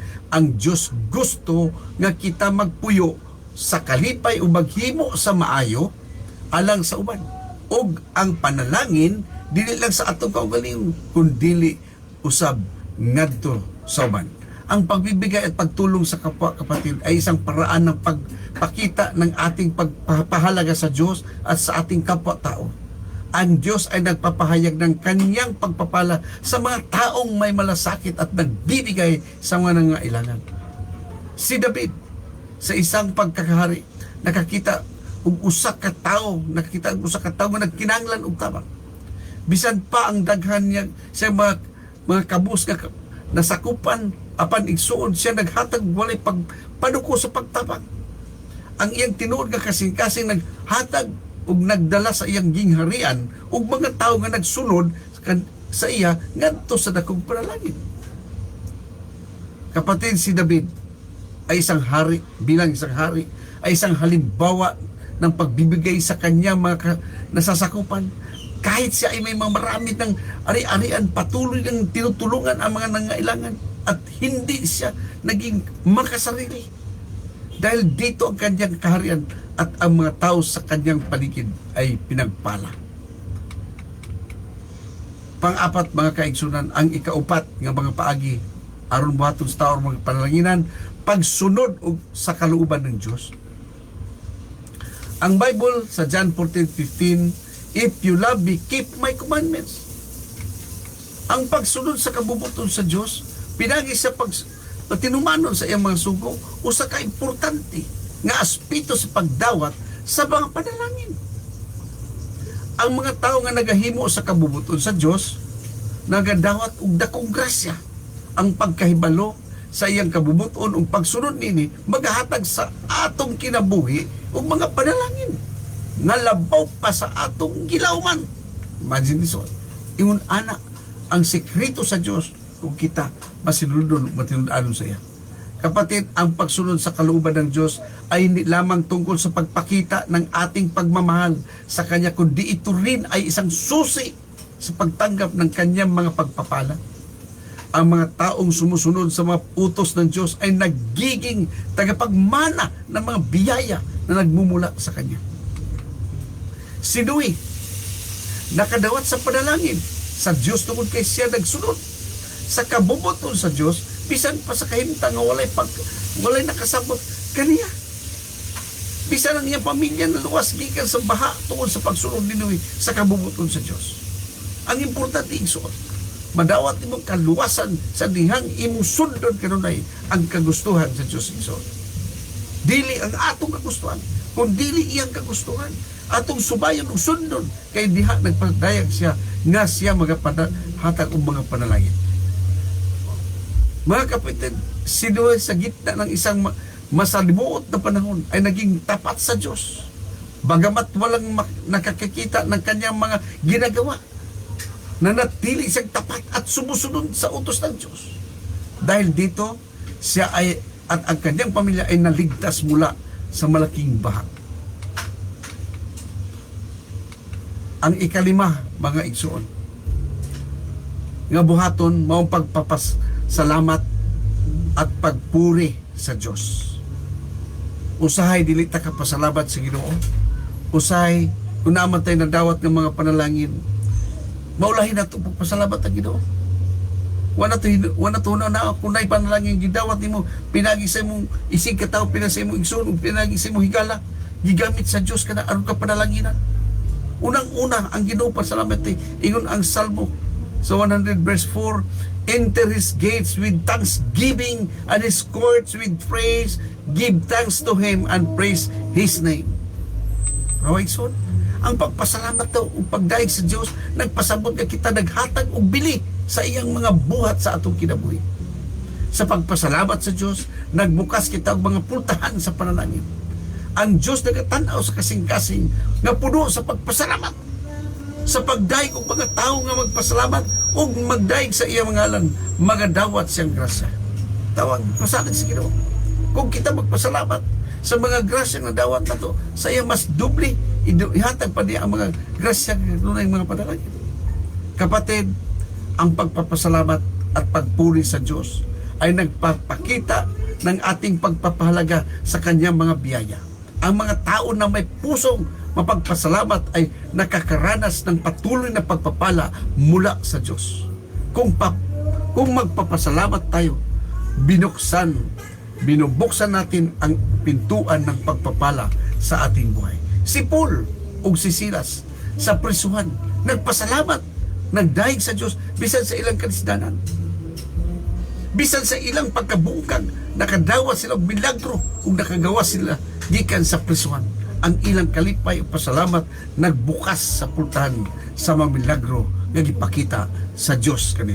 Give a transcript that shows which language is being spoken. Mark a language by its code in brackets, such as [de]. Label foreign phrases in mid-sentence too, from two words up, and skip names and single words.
[ceb] Ang Dios gusto nga kita magpuyo sa kalipay o maghimo sa maayo alang sa uban. Og ang panalangin dili lang sa atong kaugalingon kundi usab ngadto sa uban. [tl] Ang pagbibigay at pagtulong sa kapwa kapatid ay isang paraan ng pagpakita ng ating pagpapahalaga sa Diyos at sa ating kapwa-tao. Ang Diyos ay nagpapahayag ng kanyang pagpapala sa mga taong may malasakit at nagbibigay sa mga nangailangan. Si David, sa isang pagkakahari, [ceb] nakakita og usa ka tawo nga nagkinahanglan og tabang. Bisan pa ang daghan niya sa mga kabus nga nasakupan, apan igsuon siya naghatag walay pagpaduko sa pagtabang. Ang iyang tinuod nga kasing-kasing naghatag ug nagdala sa iyang gingharian ug mga tawo nga nagsunod sa iya ngadto sa dakong panalangin. [tl] Kapatid, si David ay isang hari, bilang isang hari, ay isang halimbawa ng pagbibigay sa kanya mga nasasakupan. Kahit siya ay may mga marami ng ari-arian, patuloy ng tinutulungan ang mga nangailangan at hindi siya naging makasarili. Dahil dito ang kanyang kaharian at ang mga tao sa kanyang paligid ay pinagpala. Pang-apat, [ceb] mga kaigsunan, ang ikaupat nga mga paagi aron buhaton sa tao mga panalanginan, [tl] pagsunod sa kalooban ng Diyos. [ceb] Ang Bible sa John 14:15, [en] "If you love me, keep my commandments." [ceb] Ang pagsunod sa kabubuton sa Diyos, pinagi sa tinumanon sa iyang mga sugo, usa ka importante nga aspeto sa pagdawat sa mga panalangin. Ang mga tao nga nagahimo sa kabubuton sa Diyos, nagadawat og dakong grasya. Ang pagkahibalo sa iyang kabubuton ug pagsunod nini magahatag sa atong kinabuhi ug mga panalangin nga labaw pa sa atong gilawman. [en] Imagine this one. [ceb] Ingon ana ang sekreto sa Dios kung kita masinulod matinudon sa iya. [tl] Kapatid, ang pagsunod sa kalooban ng Diyos ay hindi lamang tungkol sa pagpakita ng ating pagmamahal sa Kanya, kundi ito rin ay isang susi sa pagtanggap ng Kanyang mga pagpapala. Ang mga taong sumusunod sa mga utos ng Diyos ay nagiging tagapagmana ng mga biyaya na nagmumula sa Kanya. [ceb] Si Noe, nakadawat sa panalangin sa Diyos tungkol kay siya nagsunod sa kabubuton sa Diyos, bisan pa sa kahimtang nga walay nakasabot kaniya. Bisan ang iyang pamilya na luwas gikan sa baha tungkol sa pagsunod ni Noe sa kabubuton sa Diyos. Ang importante igsuon, madawat imong kaluwasan sa dihang imong sundon kanunay ang kagustuhan sa Diyos igsuon. Dili ang atong kagustuhan, kung dili iyang kagustuhan. Atong subayon ug sundon kay diha nagpadayag siya nga siya magahatag og mga panalangin. [tl] Mga kapatid, si Noe sa gitna ng isang masalimuot na panahon ay naging tapat sa Diyos. Bagamat walang nakakikita ng kanyang mga ginagawa, nanatili siyang tapat at sumusunod sa utos ng Diyos. Dahil dito, siya ay at ang kanyang pamilya ay naligtas mula sa malaking baha. [ceb] Ang ikalima, mga igsoon, nga buhaton maong [tl] pagpapasalamat at pagpuri [ceb] sa Diyos. Usahay dili ta ka pasalamat sa Ginoo. Usahay kung [tl] naman tayo [ceb] nadawat ng mga panalangin, maulahin nato pagpasalamat ang Ginoo. Wala to na kung na'y panalangin gidawat nimo, pinagi sa imong isig kataw, pinagi sa imong igsoon, pinagi sa imong higala, gigamit sa Dios kana aron ka panalanginan. Unang-una ang Ginoo pasalamat ingon ang Salmo sa 100 verse 4, [en] enter His gates with thanksgiving and His courts with praise, give thanks to Him and praise His name. Right, son? [ceb] Ang pagpasalamat daw, ang pagdaig sa Diyos, nagpasabot nga kita naghatag og bili sa iyang mga buhat sa atong kinabuhi. Sa pagpasalamat sa Diyos, nagbukas kita og mga pultahan sa panalangin. Ang Diyos nagatanaw sa kasing-kasing nga puno sa pagpasalamat. Sa pagdaig og mga tao nga magpasalamat ug magdaig sa iyang mga ngalan, magadawat siyang grasya. Tawag, masalig sa Ginoo. Kung kita magpasalamat sa mga grasya nga dawat nato, sa iya mas doble ihatag pa niya ang mga grasya nga dunay mga panalangin. [tl] Kapatid, ang pagpapasalamat at pagpuri sa Diyos ay nagpapakita ng ating pagpapahalaga sa kanyang mga biyaya. Ang mga tao na may pusong mapagpasalamat ay nakakaranas ng patuloy na pagpapala mula sa Diyos. Kung magpapasalamat tayo, binubuksan natin ang pintuan ng pagpapala sa ating buhay. [ceb] Si Paul o si Silas sa prisuhan, nagpasalamat, nagdaig sa Diyos bisan sa ilang kanisdanan. Bisan sa ilang pagkabungkag, nakadawa sila og milagro kung nakagawa sila gikan sa prisuhan. Ang ilang kalipay o pasalamat nagbukas sa pultahan sa mga milagro nga gipakita sa Diyos kanila.